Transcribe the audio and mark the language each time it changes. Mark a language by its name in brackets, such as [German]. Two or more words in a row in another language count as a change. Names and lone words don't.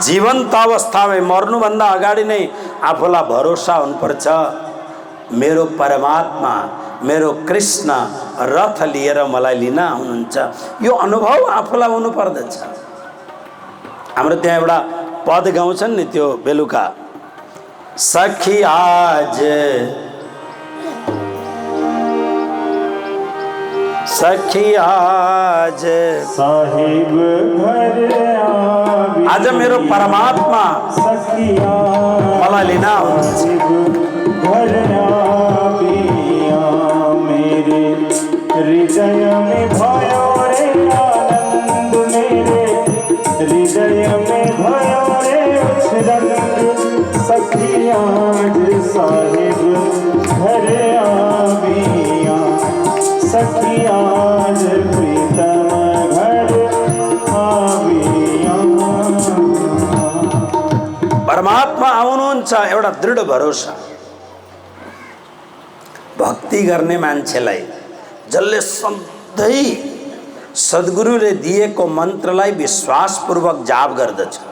[Nepali] जीवन्त अवस्थामा मर्नुभन्दा अगाडि नै आफूलाई भरोसा हुनुपर्छ मेरो परमात्मा, मेरो कृष्ण रथ लिएर मलाई लिन आउनुहुन्छ। यो अनुभव आफूलाई हुनु पर्दछ। हाम्रो त्यहाँ एउटा पद गाउँछन् नि, त्यो बेलुका, [Hindi] सखी आज साहिब घर [Nepali] आज मेरो परमात्मा मलाई लिन आउनुहुन्छ। [Hindi] घर मेरे हृदय में भयो रे आनंद, मेरे हृदय में भयो रे उछरंग। सखी आज साहिब घर आविया, सखी आज प्रीतम घर आविया। [Nepali] परमात्मा आउनुहुन्छ एउटा दृढ भरोसा। भक्ति गर्ने मान्छेलाई जसले सधैँ सद्गुरुले दिएको मन्त्रलाई विश्वासपूर्वक जाप गर्दछ।